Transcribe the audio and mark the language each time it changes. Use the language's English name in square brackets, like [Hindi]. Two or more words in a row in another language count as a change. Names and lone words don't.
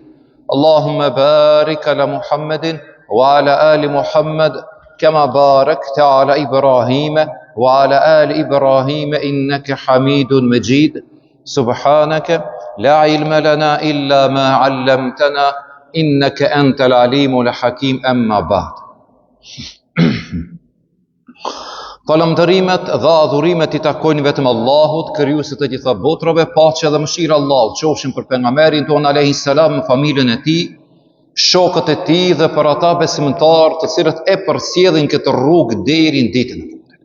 [Arabic] اللهم بارك على محمد وعلى آل محمد كما باركت على إبراهيم وعلى آل إبراهيم إنك حميد مجيد. سبحانك لا علم لنا إلا ما علمتنا إنك أنت العليم الحكيم. أما بعد. [Albanian] Falëndërimet dhe adhurimet I takojnë vetëm Allahut, krijuesit të gjitha botrave. Paqja dhe mëshira e Allahut qofshin për pejgamberin ton [Arabic] عليه السلام, [Albanian] familjen e tij, shokët e tij dhe për ata besimtar të cilët e përsjellin këtë rrugë deri në ditën e fundit.